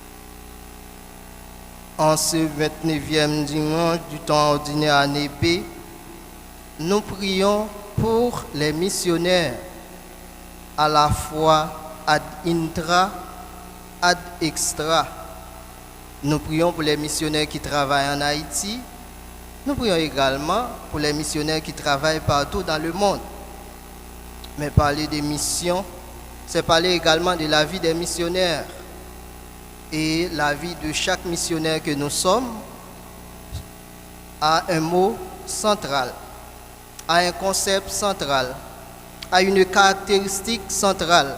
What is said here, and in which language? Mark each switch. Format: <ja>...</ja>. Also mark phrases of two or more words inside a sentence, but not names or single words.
<fr>En ce 29e dimanche du temps ordinaire année B, nous prions pour les missionnaires, à la fois</fr> <la>ad intra, ad extra.</la> <fr>Nous prions pour les missionnaires qui travaillent en Haïti. Nous prions également pour les missionnaires qui travaillent partout dans le monde. Mais parler des missions, c'est parler également de la vie des missionnaires. Et la vie de chaque missionnaire que nous sommes a un mot central, a un concept central, a une caractéristique centrale.</fr>